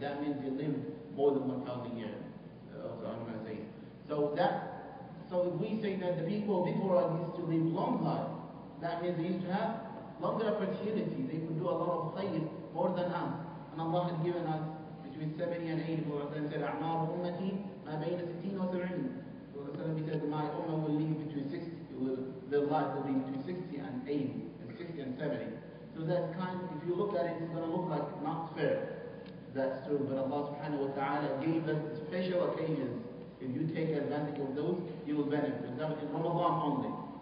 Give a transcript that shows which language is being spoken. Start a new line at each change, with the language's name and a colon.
English: That means he lived more than 1,000 years. So I'm going to say. So if we say that the people before us used to live long lives, that means they used to have longer opportunity. They could do a lot of khayr more than us. And Allah had given us between 70 and 80. Prophet said,
Arabic: أعمار أمتي ما بين 60 و 70.
English: Prophet said, my ummah will live between 60. Their life will be between 60 and 80, and 60 and 70. So that's if you look at it, it's going to look like not fair. That's true, but Allah subhanahu wa ta'ala gave us special occasions. If you take advantage of those, you will benefit. For example, in Ramadan only.